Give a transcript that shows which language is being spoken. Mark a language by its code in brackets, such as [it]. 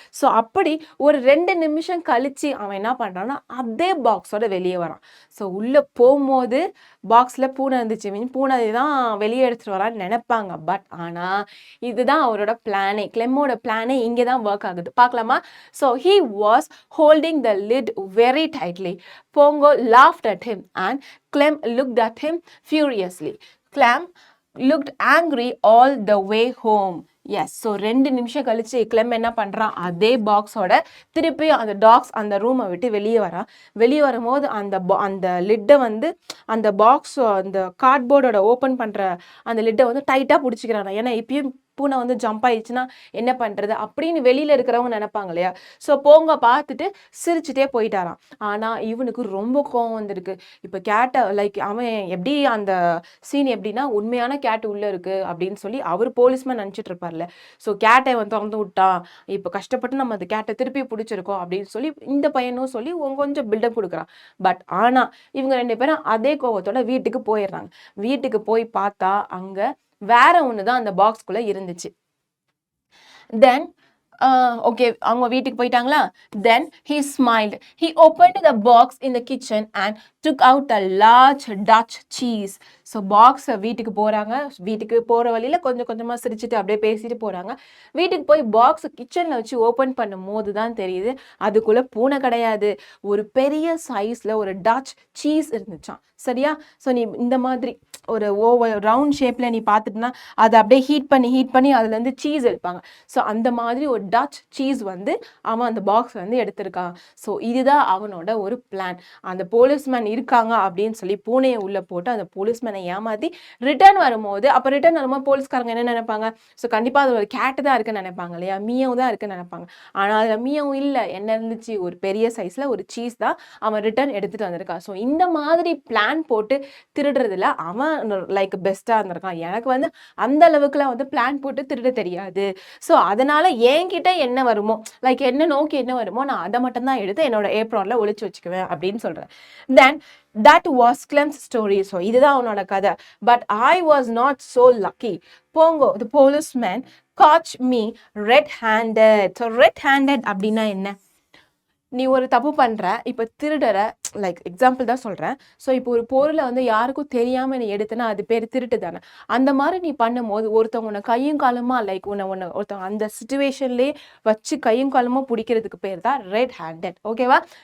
[ta] So அப்படி ஒரு 2 நிமிஷம் கழிச்சு அவன் என்ன பண்ணுறான்னா அதே பாக்ஸோட வெளியே வரான். ஸோ உள்ளே போகும்போது பாக்ஸில் பூனை இருந்துச்சு, பூனை தான் வெளியே எடுத்துகிட்டு வரான்னு நினைப்பாங்க. பட் ஆனால் இதுதான் அவரோட பிளானே, கிளெம்மோட பிளானே இங்கே தான் ஒர்க் ஆகுது. பார்க்கலாமா? [en] So he was holding the lid very tightly. Pongo laughed at him and Clem looked at him furiously. Clem looked angry all the way home. Yes. [ta] So 2 நிமிஷம் கழிச்சு கிளெம் என்ன பண்ணுறான், அதே பாக்ஸோட திருப்பி அந்த டாக்ஸ் அந்த ரூமை விட்டு வெளியே வரான். வெளியே வரும்போது அந்த லிட்டை வந்து அந்த பாக்ஸ் அந்த கார்ட்போர்டோட ஓப்பன் பண்ணுற அந்த லிட்டை வந்து டைட்டாக பிடிச்சிக்கிறான். ஏன்னா இப்பயும் பூனை வந்து ஜம்ப் ஆயிடுச்சுன்னா என்ன பண்ணுறது அப்படின்னு வெளியில் இருக்கிறவங்க நினைப்பாங்க இல்லையா. ஸோ போங்க பார்த்துட்டு சிரிச்சுட்டே போயிட்டாராம். ஆனால் இவனுக்கு ரொம்ப கோவம் வந்திருக்கு. இப்போ கேட்டை லைக் அவன் எப்படி அந்த சீன் எப்படின்னா உண்மையான கேட் உள்ளே இருக்குது அப்படின்னு சொல்லி அவர் போலீஸ்மேன் நினச்சிட்டு இருப்பார்ல. ஸோ கேட்டை வந்து திறந்து விட்டான், இப்போ கஷ்டப்பட்டு நம்ம அந்த கேட்டை திருப்பி பிடிச்சிருக்கோம் அப்படின்னு சொல்லி இந்த பையனும் சொல்லி கொஞ்சம் பில்டப் கொடுக்குறான். பட் ஆனால் இவங்க 2 பேரும் அதே கோவத்தோட வீட்டுக்கு போயிடுறாங்க. வீட்டுக்கு போய் பார்த்தா அங்கே வேற ஒன்று தான் அந்த பாக்ஸ்குள்ளே இருந்துச்சு. தென் ஓகே, அவங்க வீட்டுக்கு போயிட்டாங்களா. [en] Then he smiled. He opened the box in the kitchen and took out a large Dutch cheese. [ta] So பாக்ஸை வீட்டுக்கு போகிறாங்க. வீட்டுக்கு போகிற வழியில் கொஞ்சம் கொஞ்சமாக சிரிச்சுட்டு அப்படியே பேசிட்டு போகிறாங்க. வீட்டுக்கு போய் பாக்ஸை கிச்சனில் வச்சு ஓப்பன் பண்ணும் போது தான் தெரியுது அதுக்குள்ளே பூனை கிடையாது, ஒரு பெரிய சைஸில் ஒரு டச் சீஸ் இருந்துச்சான். சரியா? ஸோ நீ இந்த மாதிரி ஒரு ரவுண்ட் ஷேப்பில் நீ பார்த்துட்டுனா அதை அப்படியே ஹீட் பண்ணி அதுலேருந்து சீஸ் எடுப்பாங்க. ஸோ அந்த மாதிரி ஒரு டச் சீஸ் வந்து அவன் அந்த பாக்ஸ் வந்து எடுத்திருக்கான். ஸோ இதுதான் அவனோட ஒரு பிளான். அந்த போலீஸ்மேன் இருக்காங்க அப்படின்னு சொல்லி பூனையை உள்ளே போட்டு அந்த போலீஸ்மேனை ஏமாற்றி ரிட்டர்ன் வரும்போது போலீஸ்காரங்க என்ன நினைப்பாங்க, ஸோ கண்டிப்பாக அது ஒரு கேட்டு தான் இருக்குன்னு நினைப்பாங்க இல்லையா, மியாவும் தான் இருக்குன்னு நினைப்பாங்க. ஆனால் அதில் மியாவும் இல்லை, என்ன இருந்துச்சு, ஒரு பெரிய சைஸில் ஒரு சீஸ் தான் அவன் ரிட்டர்ன் எடுத்துகிட்டு வந்திருக்கான். ஸோ இந்த மாதிரி பிளான் போட்டு திருடுறதுல அவன் லைக் பெஸ்ட்டாக இருந்திருக்கான். எனக்கு வந்து அந்த அளவுக்குலாம் வந்து பிளான் போட்டு திருட தெரியாது. ஸோ அதனால என்கிட்ட என்ன வருமோ, லைக் என்ன நோக்கி என்ன வருமோ நான் அதை மட்டும் தான் எடுத்து என்னோட ஏப்ரான்ல ஒளிச்சு வச்சுக்குவேன் அப்படின்னு சொல்றேன். [en] Then that was Clem's story. [ta] So இதுதான் அவனோட கதை. [en] But I was not so lucky. Pongo, the policeman caught me red-handed. [ta] So red-handed அப்படின்னா என்ன? நீ ஒரு தப்பு பண்ணுற, இப்போ திருடுற, லைக் எக்ஸாம்பிள் தான் சொல்கிறேன். ஸோ இப்போ ஒரு பொருளை வந்து யாருக்கும் தெரியாமல் நீ எடுத்தனா அது பேர் திருட்டு தானே. அந்த மாதிரி நீ பண்ணும்போது ஒருத்தவங்க உன்னை கையும் காலமாக லைக் ஒருத்தவங்க அந்த சுச்சுவேஷன்லேயே வச்சு கையும் காலமாக பிடிக்கிறதுக்கு பேர் தான் ரெட் ஹேண்டட். ஓகேவா?